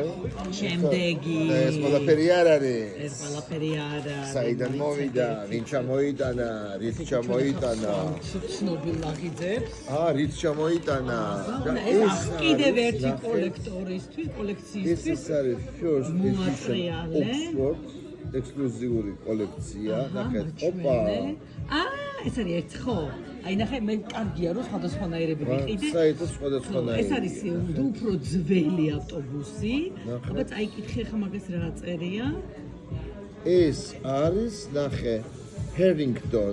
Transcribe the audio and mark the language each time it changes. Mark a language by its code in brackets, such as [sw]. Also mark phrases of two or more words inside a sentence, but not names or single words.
[ka] შემდეგი. ეს ყველაფერი არ არის. ეს ყველაფერი არა. საიდან მოვიდა, ვინ ჩამოიტანა, რით ჩამოიტანა. ცნობილ ლაღიძებს. რით ჩამოიტანა. და ეს კიდევ ერთი კოლექციისთვის. ეს არის [en] first edition [ka] Oxford ექსკლუზიური კოლექცია. ნახეთ, ოპა. ეს არის ერთ ხო? აი ნახე, მე კარგია რომ სხვადასხვანაირები ვიყიდე. საერთოდ სხვადასხვანაირები. ეს არის უფრო ძველი ავტობუსი. აბა წაიკითხე ხა მაგას რა წერია? ეს არის ნახე Harrington.